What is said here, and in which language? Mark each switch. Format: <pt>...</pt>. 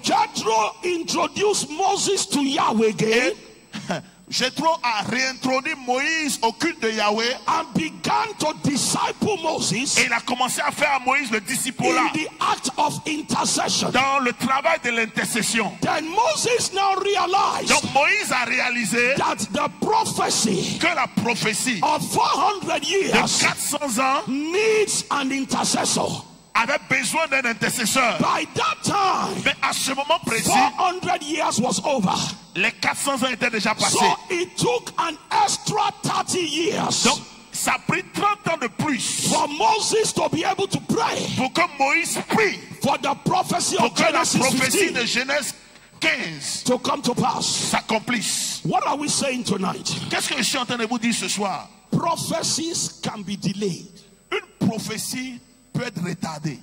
<en>Jethro introduced Moses to Yahweh again</en> <fr>Jéthro a réintroduit Moïse au culte de Yahweh</fr> <en>and began to disciple Moses</en> <fr>et il a commencé à faire à Moïse le disciple-là</fr> <en>in the act of intercession.</en> <fr>dans le travail de l'intercession.</fr> <en>Then Moses now realized</en> <fr>Donc Moïse a réalisé</fr> <en>that the prophecy</en> <fr>que la prophétie</fr> <en>of 400</en> <fr>de</fr> <en>years</en> <fr>400 ans</fr> <en>needs an intercessor.</en> <fr>avait besoin d'un intercesseur.</fr> <en>By that time,</en> <fr>Mais à ce moment précis,</fr> <en>400 years was over.</en> <fr>les 400 ans étaient déjà passés.</fr> <en>So it took an extra 30 years</en> <fr>Donc, Ça a pris 30 ans de plus</fr> <en>for Moses to be able to pray</en> <fr>pour que Moïse prie,</fr> <en>for the prophecy</en> <fr>pour</fr> <en>of</en> <fr>que la</fr> <en>Genesis</en> <fr>prophétie de Genèse 15</fr> <en>to come to pass.</en> <fr>s'accomplisse.</fr> <en>What are we saying tonight?</en> <fr>Qu'est-ce que je suis en train de vous dire ce soir?</fr> <en>Prophecies can be delayed</en> <fr>Une prophétie peut être retardée</fr>